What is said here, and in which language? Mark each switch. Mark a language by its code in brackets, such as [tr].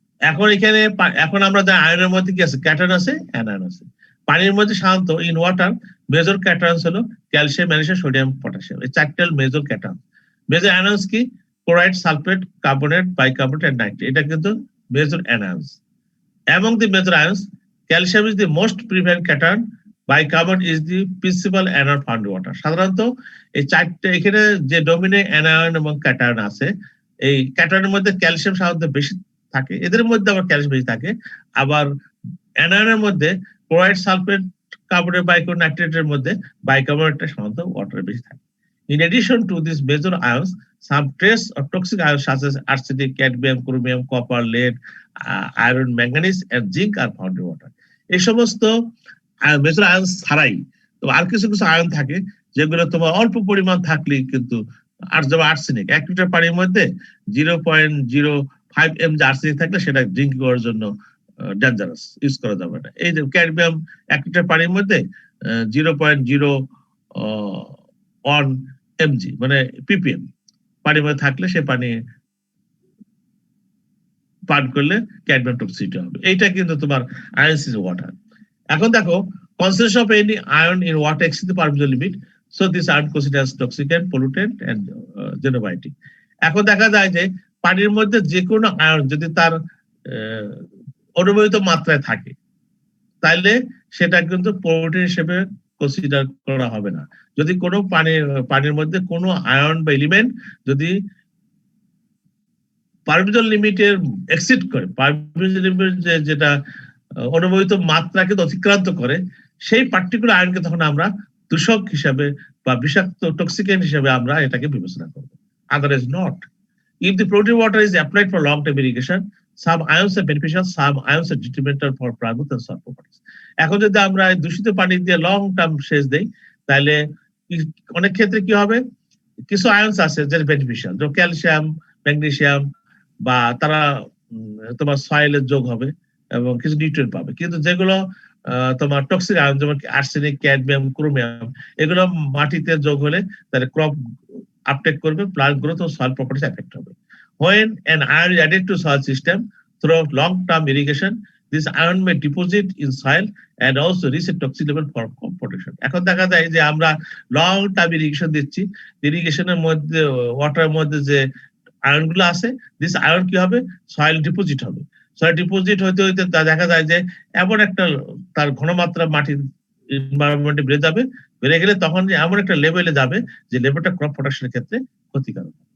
[bn] এখন এখানে এখন আমরা যে আয়নের মধ্যে কি আছে, ক্যাটায়ন আছে, অ্যানায়ন আছে। পানির মধ্যে সাধারণত [en] in water major cations [bn] হলো ক্যালসিয়াম, ম্যাগনেসিয়াম, সোডিয়াম, পটাশিয়াম, এই চারটি মেজর ক্যাটায়ন। মেজর অ্যানায়নস কি? Chloride, sulphate, carbonate, bicarbonate and nitrate, এটা কিন্তু major অ্যানায়নস। [en] Among the major ions, calcium is the most prevalent cation, bicarbonate is the principal anion found in water. [bn] সাধারণত এই চারটে এখানে যে ডমিনেন্ট অ্যানায়ন এবং ক্যাটায়ন আছে, এই ক্যাটায়নের মধ্যে ক্যালসিয়াম সাধারণত বেশি থাকে, এদের মধ্যে আবার ক্যালসিয়াম বেশি থাকে। আবার অ্যানায়নের মধ্যে ক্লোরাইড, সালফেট, কার্বনেট, বাইকার্বনেট, নাইট্রেটের মধ্যে বাইকার্বনেটটা সাধারণত ওয়াটারে বেশি থাকে। [en] In addition to these major ions, some trace or toxic ions such as arsenic, cadmium, chromium, copper, lead, iron, manganese, and zinc are found in water. [bn] এই সমস্ত মেজর আয়ন ছাড়াই তো আর কিছু কিছু আয়ন থাকে যেগুলো তোমার অল্প পরিমাণ থাকলেই কিন্তু, আর যেমন আর্সেনিক, 1 লিটার পানির মধ্যে 0.05 mg আর্সেনিক থাকলে সেটা ড্রিঙ্ক করার জন্য ডেঞ্জারাস, ইউজ করা যাবে না। এই যে ক্যাডমিয়াম 1 লিটার পানির মধ্যে 0.01 mg মানে ppm পানির মধ্যে থাকলে সে পানি পান করলে ক্যাডমিয়াম টক্সিসিটি হবে। এইটা কিন্তু তোমার আয়নসিস ওয়াটার। এখন দেখো, [en] concentration of any ion in water exceeds the permitted limit, so this ion considered as toxicant, pollutant and xenobiotic. [bn] এখন দেখা যায় যে পানির মধ্যে যে কোনো আয়ন যদি তার অনুমোদিত মাত্রায় থাকে, তাইলে সেটা কিন্তু পলিউটেন্ট হিসেবে কনসিডার করা হবে না। যদি কোনো পানির মধ্যে কোনো আয়ন বা এলিমেন্ট যদি পারমিটেড লিমিটের এক্সিড করে, পারমিটেড লিমিট যেটা অনুমোদিত মাত্রাকে অতিক্রান্ত করে, সেই পার্টিকুলার আয়নকে তখন আমরা দূষক হিসাবে বা বিষাক্ত টক্সিকেন্ট হিসাবে আমরা এটাকে বিবেচনা করব। [en] Otherwise not. If the polluted water is applied for long-term irrigation, some ions are beneficial, some ions are detrimental for plant and soil properties. [bn] এখন যদি আমরা দূষিত পানি দিয়ে লং টার্ম সেচ দেই, তাহলে অনেক ক্ষেত্রে কি হবে, কিছু আয়নস আছে যেটা বেনিফিশিয়াল, যেমন ক্যালসিয়াম, ম্যাগনেসিয়াম, বা তারা তোমার সয়েলের যোগ হবে এবং কিছু নিউট্রিয়েন্ট পাবে। কিন্তু যেগুলো তোমার টক্সিক আয়ন, যেমন আর্সেনিক, ক্যাডমিয়াম, ক্রোমিয়াম, এগুলো মাটিতে যোগ হলে তাহলে ক্রপ আপটেক করবে, প্লান্ট গ্রোথ ও সয়েল প্রপার্টিজ এফেক্ট হবে। [en] When an ion is added to soil system through long-term irrigation, this ion may deposit in soil and also reach a toxic level for crop protection. [bn] এখন দেখা যায় যে আমরা long term irrigation দিচ্ছি, ইরিগেশনের মধ্যে ওয়াটারের মধ্যে যে আয়নগুলো আছে, দিস আয়ন কি হবে, সয়েল ডিপোজিট হবে। সয়েল ডিপোজিট হইতে হইতে দেখা যায় যে এমন একটা তার ঘনমাত্রা মাটির এনভায়রনমেন্টে বেড়ে যাবে, বেড়ে গেলে তখন যে এমন একটা লেভেলে যাবে যে লেভেলটা ক্রপ প্রোডাকশনের ক্ষেত্রে ক্ষতিকারক।